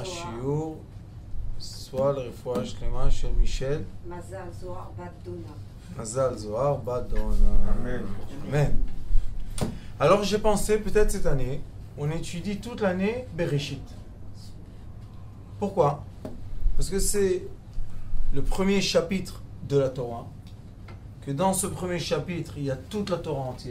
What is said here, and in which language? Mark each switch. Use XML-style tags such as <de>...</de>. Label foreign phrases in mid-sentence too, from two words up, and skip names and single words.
<he>השיעור, soit לרפואה שלמה של מישל. Mazal Zohar bat Dona. Amen. Amen.</he> <fr>Alors j'ai pensé peut-être cette année, on étudie toute l'année Bereshit. Pourquoi? Parce que c'est le premier chapitre de la Torah, que dans ce premier chapitre il y a toute la Torah entière.</fr>